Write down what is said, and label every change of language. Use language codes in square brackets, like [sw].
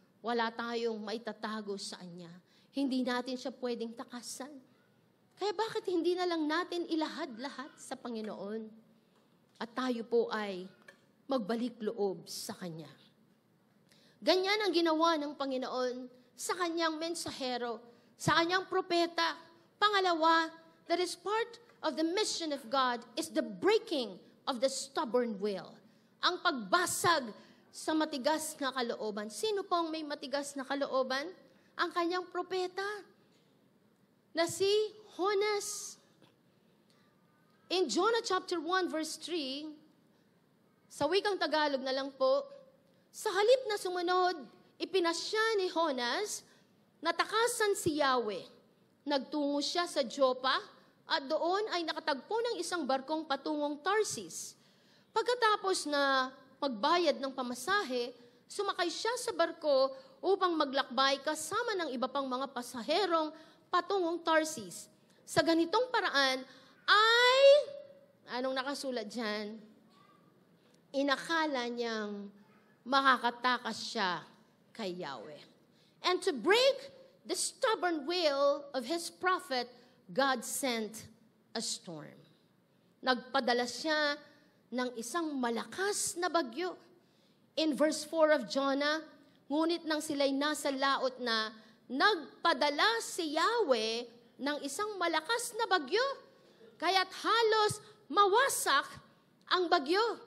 [tl] Wala tayong maitatago sa Kanya. Hindi natin siya pwedeng takasan. Kaya bakit hindi na lang natin ilahad lahat sa Panginoon? At tayo po ay magbalik loob sa Kanya. Ganyan ang ginawa ng Panginoon sa Kanyang mensahero, sa Kanyang propeta. Pangalawa, [en] that is part of the mission of God is the breaking of the stubborn will. [tl] Ang pagbasag sa matigas na kalooban. Sino pong may matigas na kalooban? Ang Kanyang propeta na si Jonas. [en] In Jonah chapter 1 verse 3, [tl] sa wikang Tagalog na lang po, Sa halip na sumunod, ipinasya ni Jonas, natakasan si Yahweh. Nagtungo siya sa Joppa at doon ay nakatagpo ng isang barkong patungong Tarsis. Pagkatapos na magbayad ng pamasahe, sumakay siya sa barko upang maglakbay kasama ng iba pang mga pasaherong patungong Tarsis. Sa ganitong paraan ay, anong nakasulat dyan? Inakala niyang makakatakas siya kay Yahweh. [en] And to break the stubborn will of his prophet, God sent a storm. [tl] Nagpadala siya ng isang malakas na bagyo. [en] In verse 4 of Jonah, [tl] ngunit nang sila'y nasa laot na, nagpadala si Yahweh ng isang malakas na bagyo, kaya't halos mawasak ang bagyo.